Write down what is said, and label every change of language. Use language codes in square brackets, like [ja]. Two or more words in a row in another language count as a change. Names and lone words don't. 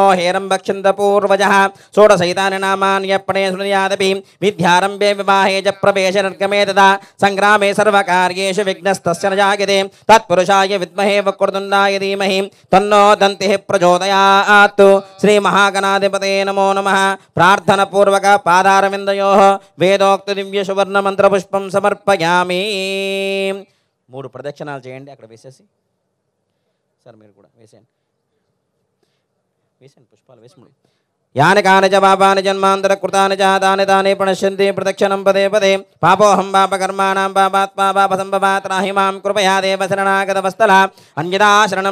[sa] हेरम्बक्षिन्दपूर्वजः षोडशैतानि नामान्यर्पणे शृणुयादपि विद्यारम्भे विवाहे च प्रवेशे निर्गमे तदा सङ्ग्रामे सर्वकार्येषु विघ्नस्तस्य न जायते तत्पुरुषाय विद्महे वक्रतुण्डाय धीमहि तन्नो दन्तिः प्रचोदयात् श्रीमहागणाधिपते नमो नमः प्रार्थनापूर्वक पादारविन्दयोः वेदो దివ్య సువర్ణ మంత్ర పుష్పం సమర్పయామి [te] 3 ప్రదక్షిణాలు చేయండి అక్కడ వేసేసి సార్ మీరు కూడా వేసేయండి పుష్పాలు వేసి [sa] యాని కాని చ పాపాని జన్మాంతర కృతాని చ తాని తాని ప్రణశ్యంతి ప్రదక్షిణం పదే పదే పాపోహం పాపకర్మాణం పాపాత్మా పాపసంభవాత్ రాహి మాం కృపయా దేవ శరణాగతవస్తల అన్యదా శరణం